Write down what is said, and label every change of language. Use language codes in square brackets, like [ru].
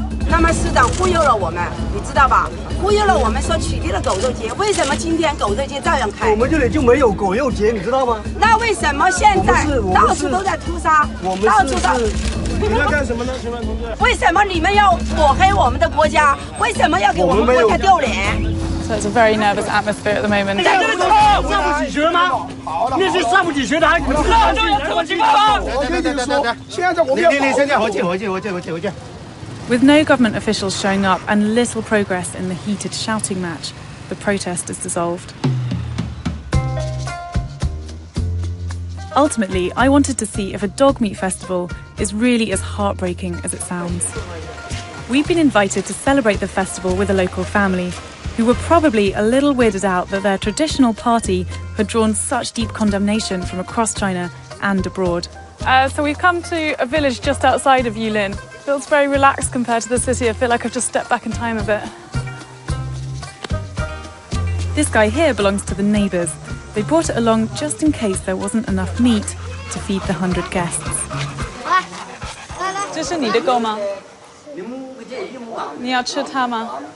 [zh] 他们市长忽悠了我们，你知道吧？忽悠了我们说取缔了狗肉节，为什么今天狗肉节照样开？我们这里就没有狗肉节，你知道吗？那为什么现在到处都在屠杀？到处都。你们要干什么呢，请问同志？为什么你们要抹黑我们的国家？为什么要给我们国家丢脸？ [en] So it's a very nervous atmosphere at the moment. [zh] 上不起学吗？那些上不起学的还不知道就要投警方。我跟你说，现在我们要。你现在回去。 [en] With no government officials showing up and little progress in the heated shouting match, the protest is dissolved. Ultimately, I wanted to see if a dog meat festival is really as heartbreaking as it sounds. We've been invited to celebrate the festival with a local family who were probably a little weirded out that their traditional party had drawn such deep condemnation from across China and abroad. So we've come to a village just outside of Yulin. Feels very relaxed compared to the city. I feel like I've just stepped back in time a bit. This guy here belongs to the neighbours. They brought it along just in case there wasn't enough meat to feed the 100 guests. [zh] 这是你的狗吗？你要吃它吗？